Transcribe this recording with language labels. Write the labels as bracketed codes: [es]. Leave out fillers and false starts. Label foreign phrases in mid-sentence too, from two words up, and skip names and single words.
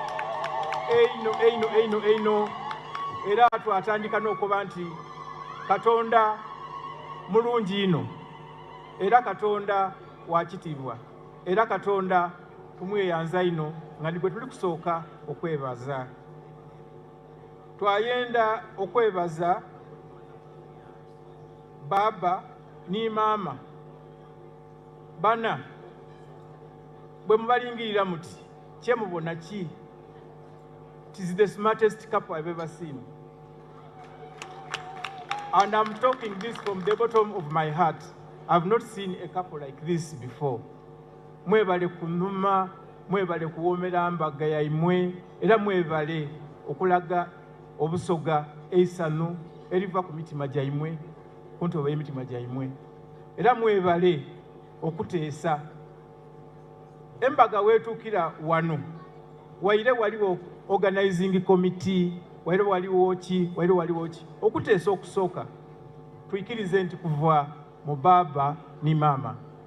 [xog] era twatandika n'okuba nti Katonda mulungi ino era Katonda wakitiibwa era Katonda tumweyanza ino nga nigwe tuli kusooka okwebaza twayenda okwebaza baba ni mama bana bwe mubalingirira muti kyemubona ki [en] it is the smartest couple I've ever seen and I'm talking this from the bottom of my heart. I've not seen a couple like this before. [xog] Mwebale kunuma, mwebale kuwomera mbaga yaimwe, era mwebale okulaga obusoga eisanu eriva ku mitima gyaimwe kuntoba emitima gyaimwe, era mwebale okuteesa embaga wetuukira wano waire waliwo [en] organizing committee [xog] waire waliwo ki okuteesa okusooka tuyikirize nti kuva mu baba ni mama